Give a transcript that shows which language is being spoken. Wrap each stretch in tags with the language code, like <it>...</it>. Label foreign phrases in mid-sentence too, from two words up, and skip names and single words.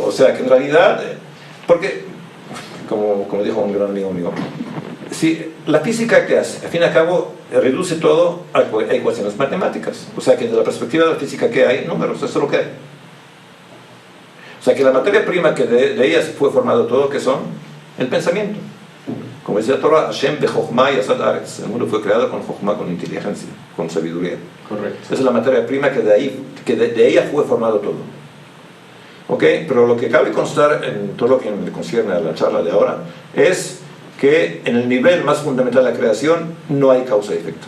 <es>O sea que en realidad, porque, como dijo un gran amigo mío, si la física que hace, al fin y al cabo, reduce todo a ecuaciones matemáticas. O sea que desde la perspectiva de la física que hay, números, eso es lo que hay. O sea que la materia prima que de ellas fue formado todo, que son el pensamiento. Como dice la Torah,</es> <he>השם בחכמה יסד הארץ.</he> <es>El mundo fue creado con chokhmah, con inteligencia, con sabiduría. Correcto. Esa es la materia prima que de ella fue formado todo. ¿Ok? Pero lo que cabe constar en todo lo que me concierne a la charla de ahora es que en el nivel más fundamental de la creación no hay causa y efecto.</es>